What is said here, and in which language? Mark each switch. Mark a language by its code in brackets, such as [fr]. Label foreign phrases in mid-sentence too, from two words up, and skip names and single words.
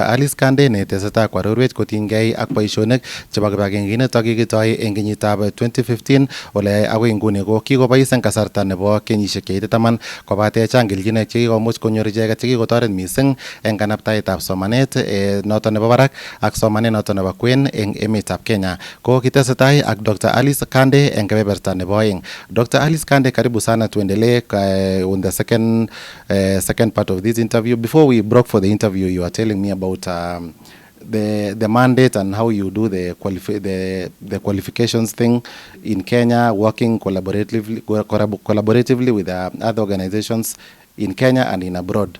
[kln] Alice Kandie netesetai kwarorwech kotinygei ak boisionik chebo kibagengeinito kikitoi eng kenyitab 2015 ole agoi nguni ko kikobois eng kasarta nebo kenyisiek cheite 10 kobate chang kelchinoik chekikomuch konyor icheket chekikotoret mising eng kanaptaetab somanet noton nebo barak ak somanet noton nebo kwen eng emetab Kenya. Ko kitesetai ak Dr. Alice Kandie eng kebeberta nebo aeng. [en] Dr. Alice Kandie, [sw] karibu sana, tuendelee [en] on the second part of this interview. Before we broke for the interview, you were telling me about the mandate and how you do the qualifications thing in Kenya, working collaboratively with other organizations in Kenya and in abroad.